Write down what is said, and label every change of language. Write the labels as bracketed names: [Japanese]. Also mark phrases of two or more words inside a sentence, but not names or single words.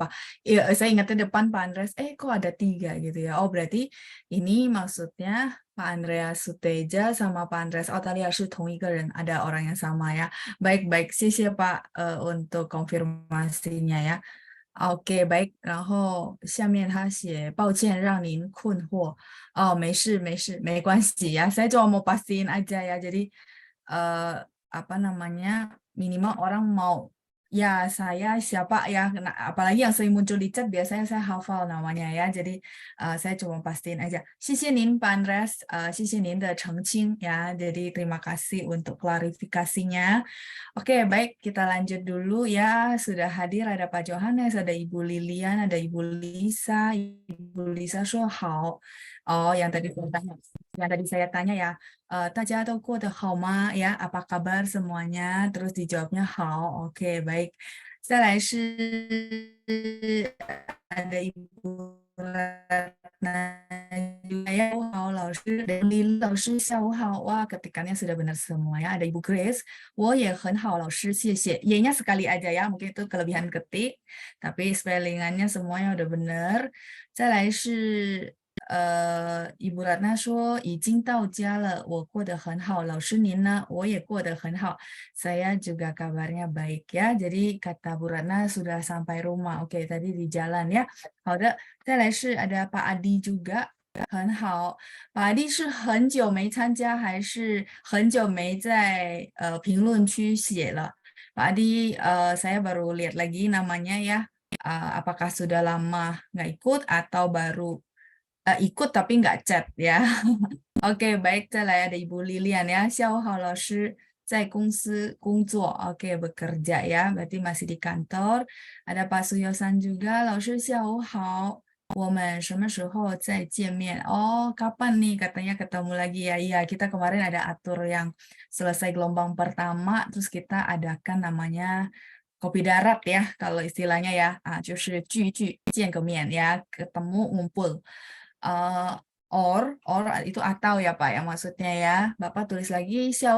[Indonesian] Iya, saya ingatnya depan Pak Andreas, kok ada 3 gitu ya. Oh berarti ini maksudnya Pak Andreas Suteja sama Pak Andreas Otalia [Chinese] 是同一个人, [Indonesian] ada orang yang sama ya. Baik-baik, 谢谢 Pak untuk konfirmasinya ya. Oke, baik. [Chinese] 然后下面他写抱歉让您困惑. Oh, 没事没关系 ya. [Indonesian] Saya cuma mau pastiin aja ya. Jadi apa namanya? Minimal orang mau ya saya siapa ya, apalagi yang sering muncul di chat biasanya saya hafal namanya ya. Jadi saya cuma pastiin aja. [Chinese] 谢谢您 Pak Andreas, 谢谢您的澄清 ya. [Indonesian] Jadi terima kasih untuk klarifikasinya. Oke, baik, kita lanjut dulu ya. Sudah hadir ada Pak Johannes, ada Ibu Lilian, ada Ibu Lisa. [Chinese] Ibu Lisa 说好. [Indonesian] Oh, yang tadi saya tanya ya, [Chinese] 大家都过得好吗? [Indonesian] Ya, apa kabar semuanya? Terus dijawabnya 好. Oke, baik. [Chinese] 再来是 [Indonesian] ada Ibu Ratna juga ya. [Chinese] 好，老师 dan Lili 老师 下午好. [Indonesian] Wah, ketikannya sudah benar semua ya. Ada Ibu Grace, [Chinese] 我也很好，老师，谢谢. [Indonesian] Y-nya sekali aja ya, mungkin itu kelebihan ketik, tapi spellingannya semuanya udah benar. [Chinese] 再来是 Ibu Ratna 说已经到家了，我过得很好。老师您呢？我也过得很好。 [Indonesian] Saya juga kabarnya baik ya. Jadi kata Bu Ratna sudah sampai rumah. Oke, tadi di jalan ya. [Chinese] 好的，再来是 [Indonesian] ada Pak Adi juga. [Chinese] 很好，Pak Adi 是很久没参加还是很久没在评论区写了？ [Indonesian] Pak Adi saya baru lihat lagi namanya ya. Apakah sudah lama nggak ikut atau baru ikut tapi nggak chat ya. Oke, baik, 再来 ada Ibu Lilian ya. [Chinese] 下午好，老师在公司工作. [Indonesian] Oke, bekerja ya, berarti masih di kantor. Ada Pak Suyosan juga. [Chinese] 老师下午好，我们什么时候再见面? [Indonesian] Oh, kapan nih katanya ketemu lagi ya? Iya, kita kemarin ada atur yang selesai gelombang pertama, terus kita adakan namanya kopi darat ya, kalau istilahnya ya, [Chinese] 就是聚见个面 [Indonesian] ya, ketemu ngumpul. Or itu atau ya Pak ya maksudnya ya. Bapak tulis lagi